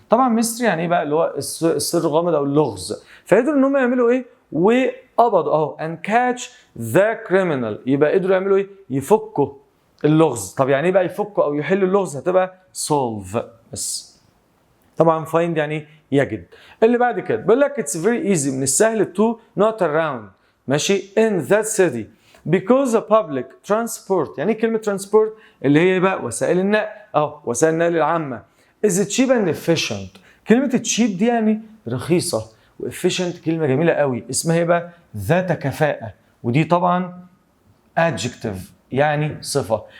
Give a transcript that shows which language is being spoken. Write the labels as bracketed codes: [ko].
[ar] طبعا ميستري يعني ايه بقى؟ اللي هو السر الغامض او اللغز. فقدروا ان هم يعملوا ايه؟ وقبضوا [en] and catch the criminal. [ar] يبقى قدروا يعملوا ايه؟ يفكوا اللغز. طب يعني ايه بقى يفكوا او يحلوا اللغز؟ هتبقى solve بس. طبعا find يعني يجد. اللي بعد كده بيقول لك [en] it's very easy [ar] من السهل [en] to not around [ar] ماشي [en] in that city because the public transport. [ar] يعني كلمة transport اللي هي بقى وسائل النقل وسائل النقل العامة [en] is cheap and efficient [ar] كلمه تشيب دي يعني رخيصه، وافيشنت كلمه جميله قوي اسمها ايه بقى؟ ذات كفاءه، ودي طبعا adjective يعني صفه.